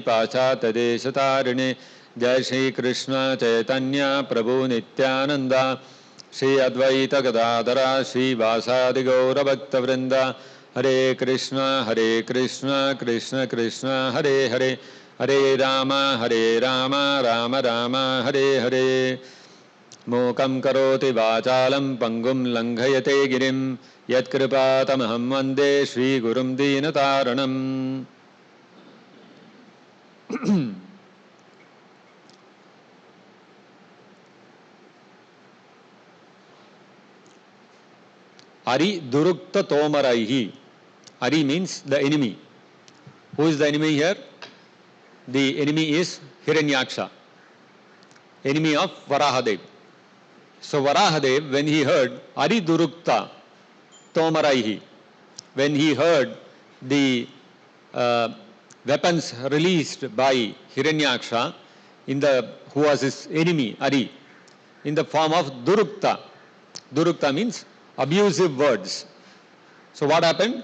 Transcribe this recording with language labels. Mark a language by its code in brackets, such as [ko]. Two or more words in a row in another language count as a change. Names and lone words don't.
[sa] पाश्चात्यदेशतारिणे जय श्री कृष्ण चैतन्य प्रभु नित्यानन्द श्री अद्वैत गदाधर श्रीवासादि गौर भक्त वृन्द हरे कृष्ण कृष्ण कृष्ण हरे हरे हरे राम राम राम हरे हरे मूकं करोति वाचालं पङ्गुं लङ्घयते गिरिम् यत्कृपा तमहं वन्दे श्री गुरुं दीनतारणम्. [bn] অরি দুরুক্ত তোমারই. [en] Ari means the enemy. Who is the enemy here? The enemy is Hiranyaksha, enemy of Varahadev. So Varahadev, when he heard [bn] অরি দুরুক্ত তোমারই, [en] when he heard the weapons released by Hiranyaksha, who was his enemy, Ari, in the form of durukta. Durukta means abusive words. So what happened?